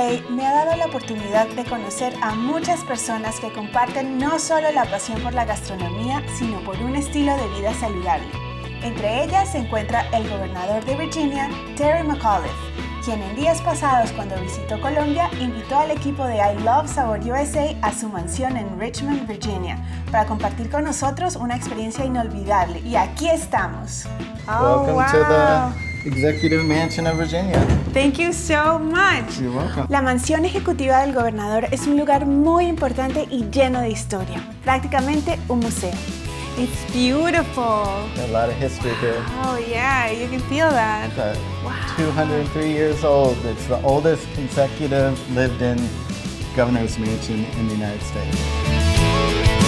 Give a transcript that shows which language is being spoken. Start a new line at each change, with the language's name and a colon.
Spanish: Me ha dado la oportunidad de conocer a muchas personas que comparten no solo la pasión por la gastronomía, sino por un estilo de vida saludable. Entre ellas se encuentra el gobernador de Virginia, Terry McAuliffe, quien en días pasados, cuando visitó Colombia, invitó al equipo de I Love SaborUSA a su mansión en Richmond, Virginia, para compartir con nosotros una experiencia inolvidable. Y aquí estamos.
English: Welcome to the Executive Mansion of Virginia. Thank you so much. You're welcome.
Spanish: La mansión ejecutiva del gobernador es un lugar muy importante y lleno de historia, prácticamente un museo.
English: It's beautiful. A lot of history here. Oh yeah, you can feel that. It's Wow. 203 years old. It's the oldest consecutive lived-in governor's mansion in the United States.